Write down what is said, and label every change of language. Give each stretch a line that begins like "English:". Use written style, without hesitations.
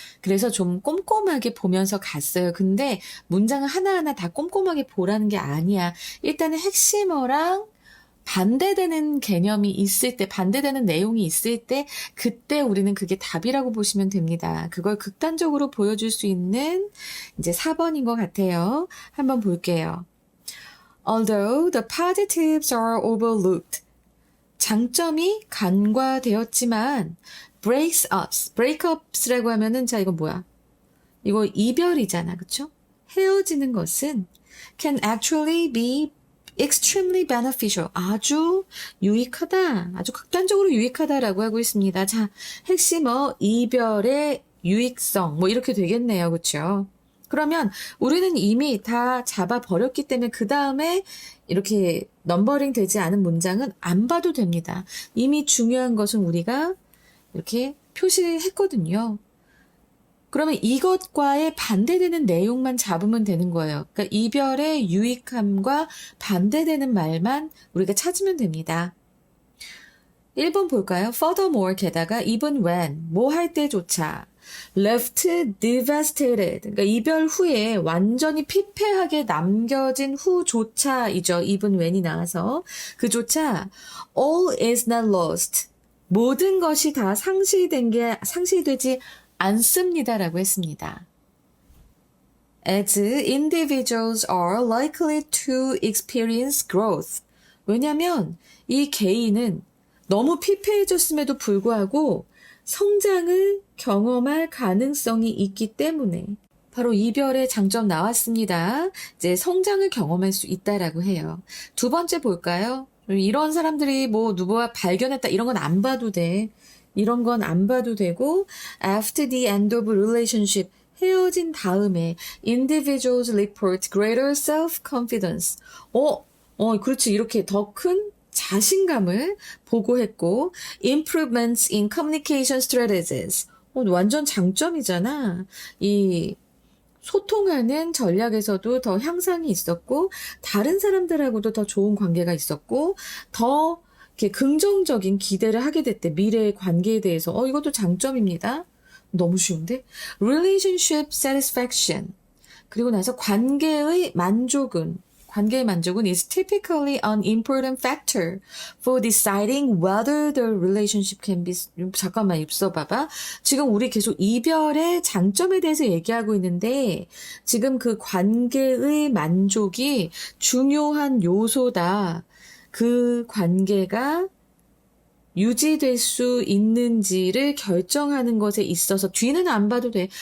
Korean: 그래서 좀 꼼꼼하게 보면서 갔어요. 근데 문장을 하나하나 다 꼼꼼하게 보라는 게 아니야. 일단은 핵심어랑 반대되는 개념이 있을 때, 반대되는 내용이 있을 때, 그때 우리는 그게 답이라고 보시면 됩니다. 그걸 극단적으로 보여줄 수 있는 이제 4번인 것 같아요. 한번 볼게요.
English: Although the positives are overlooked.
Korean: 장점이 간과되었지만 breakups라고 하면은 자 이거 뭐야? 이거 이별이잖아. 그쵸? 헤어지는 것은
English: can actually be extremely beneficial.
Korean: 아주 유익하다. 아주 극단적으로 유익하다라고 하고 있습니다. 자, 핵심어 이별의 유익성 뭐 이렇게 되겠네요. 그쵸? 그러면 우리는 이미 다 잡아버렸기 때문에 그 다음에 이렇게 넘버링 되지 않은 문장은 안 봐도 됩니다. 이미 중요한 것은 우리가 이렇게 표시했거든요. 그러면 이것과의 반대되는 내용만 잡으면 되는 거예요. 그러니까 이별의 유익함과 반대되는 말만 우리가 찾으면 됩니다. 1번 볼까요?
English: Furthermore,
Korean: 게다가
English: even when,
Korean: 뭐 할 때조차
English: left devastated,
Korean: 그러니까 이별 후에 완전히 피폐하게 남겨진 후조차이죠. even when이 나와서 그조차
English: all is not lost,
Korean: 모든 것이 다 상실되지 않습니다라고 했습니다.
English: As individuals are likely to experience growth.
Korean: 왜냐하면 이 개인은 너무 피폐해졌음에도 불구하고 성장을 경험할 가능성이 있기 때문에 바로 이별의 장점 나왔습니다. 이제 성장을 경험할 수 있다라고 해요. 두 번째 볼까요? 이런 사람들이 뭐 누구와 발견했다 이런 건 안 봐도 돼.
English: 이런 건 안 봐도 되고 after the end of relationship
Korean: 헤어진 다음에
English: individuals report greater self-confidence.
Korean: 그렇지. 이렇게 더 큰 자신감을 보고했고
English: improvements in communication strategies.
Korean: 완전 장점이잖아. 이 소통하는 전략에서도 더 향상이 있었고 다른 사람들하고도 더 좋은 관계가 있었고 더 이렇게 긍정적인 기대를 하게 됐대. 미래의 관계에 대해서. 이것도 장점입니다. 너무 쉬운데?
English: Relationship satisfaction.
Korean: 그리고 나서 관계의 만족은
English: is typically an important factor for deciding whether the relationship can be.
Korean: 잠깐만 입숴봐봐. 지금 우리 계속 이별의 장점에 대해서 얘기하고 있는데 지금 그 관계의 만족이 중요한 요소다. 그 관계가 유지될 수 있는지를 결정하는 것에 있어서 뒤는 안 봐도 돼.